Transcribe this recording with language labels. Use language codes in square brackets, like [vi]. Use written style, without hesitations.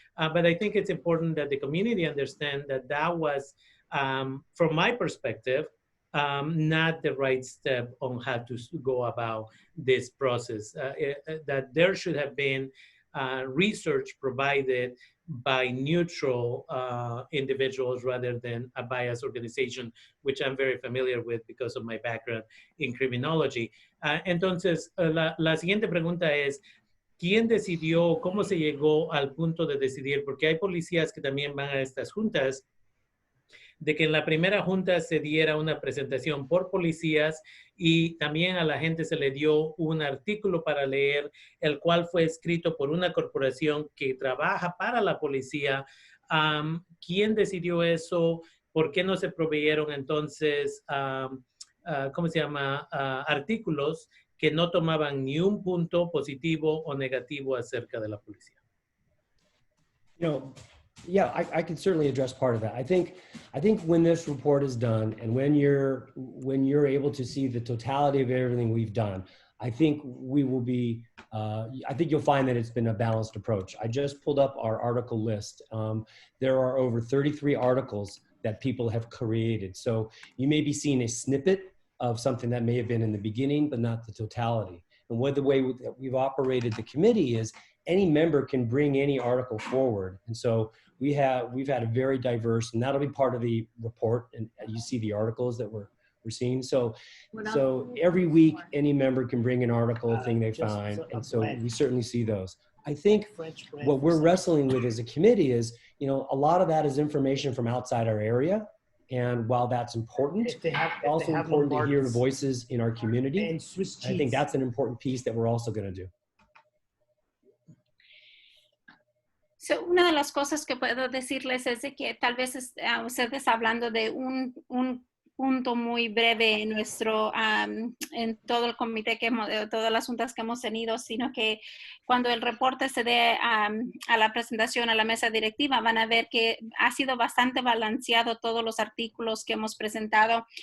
[en] But I think it's important that the community understand that that was, from my perspective, not the right step on how to go about this process. That there should have been research provided by neutral individuals rather than a biased organization, which I'm very familiar with because of my background in criminology. [es] Entonces, la siguiente pregunta es, ¿quién decidió, cómo se llegó al punto de decidir? Porque hay policías que también van a estas juntas, de que en la primera junta se diera una presentación por policías y también a la gente se le dio un artículo para leer, el cual fue escrito por una corporación que trabaja para la policía. ¿Quién decidió eso? ¿Por qué no se proveyeron entonces, ¿cómo se llama? Artículos que no tomaban ni un punto positivo o negativo acerca de la policía? [en] Yeah, I can certainly address part of that. I think when this report is done and when you're able to see the totality of everything we've done, I think we will be, I think you'll find that it's been a balanced approach. I just pulled up our article list. There are over 33 articles that people have created. So you may be seeing a snippet of something that may have been in the beginning, but not the totality. And the way we've operated the committee is any member can bring any article forward. And so we've had a very diverse, and that'll be part of the report. And you see the articles that we're seeing. So every week, any member can bring an article, thing they find. And so we certainly see those. I think what we're wrestling with as a committee is, a lot of that is information from outside our area. And while that's important, it's also important to hear the voices in our community. And I think that's an important piece that we're also going to do. [es] So, una de las cosas que puedo decirles es de que tal vez ustedes hablando de un punto muy breve en en todo el comité todas las juntas que hemos tenido, sino que cuando el reporte se dé a la presentación a la mesa directiva, van a ver que ha sido bastante balanceado todos los artículos que hemos presentado.